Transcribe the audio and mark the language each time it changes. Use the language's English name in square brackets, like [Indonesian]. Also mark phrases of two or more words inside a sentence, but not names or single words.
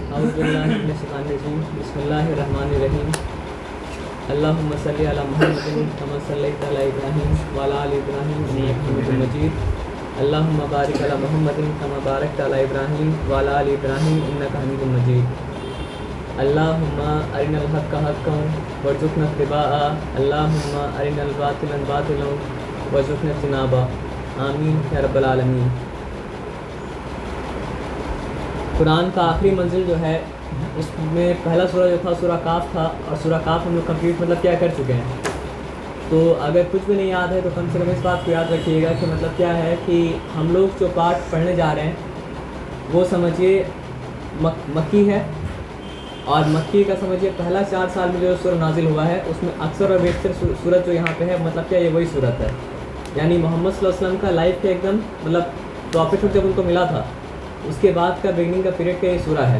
[Arabic] أعوذ بالله من الشيطان الرجيم بسم الله الرحمن الرحيم اللهم صل على محمد كما صليت على إبراهيم وعلى آل إبراهيم إنك حميد مجيد اللهم بارك على محمد كما باركت على إبراهيم وعلى آل إبراهيم إنك حميد مجيد اللهم أرنا الحق حقا وارزقنا اتباع اللهم أرنا الباطل باطلا وارزقنا اجتنابا آمين يا رب العالمين. [Hindi] कुरान का आखिरी मंजिल जो है उसमें पहला सूरा जो था सूरा काफ था, और सूरा काफ हम लोग कंप्लीट मतलब क्या कर चुके हैं। तो अगर कुछ भी नहीं याद है तो कम से कम इस बात को याद रखिएगा कि मतलब क्या है कि हम लोग जो पाठ पढ़ने जा रहे हैं वो समझिए मक्की है, और मक्की का समझिए पहला 4 साल में जो सूरत नाजिल हुआ है उसमें अक्सर और बेशतर सूरत जो यहाँ पे है मतलब क्या ये वही सूरत है, यानी मोहम्मद [Arabic] صلى الله عليه وسلم [Hindi] का लाइफ के एकदम मतलब प्रॉफिट जब उनको मिला था उसके बाद का बिगनिंग का पीरियड का ये सूरा है।